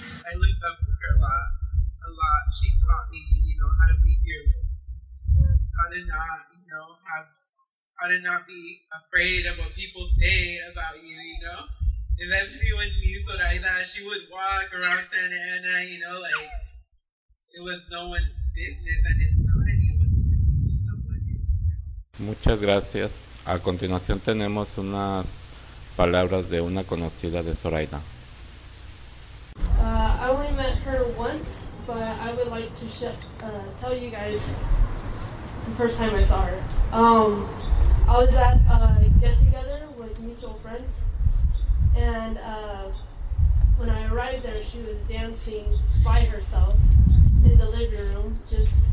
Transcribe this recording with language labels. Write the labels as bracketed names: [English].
[English] I looked up to her a lot. She taught me, you know, how to be fearless, how to not, you know, how to not be afraid of what people say about you, you know? eventually when she used Zoraida, she would walk around Santa Ana, you know, like, it was no one's business, and it's not anyone's business, it's someone's business. [Spanish] Muchas gracias. A continuación tenemos unas palabras de una conocida de Zoraida. [English] I only met her once, but I would like to tell you guys the first time I saw her. I was at a get-together with mutual friends, and when I arrived there, she was dancing by herself in the living room, just...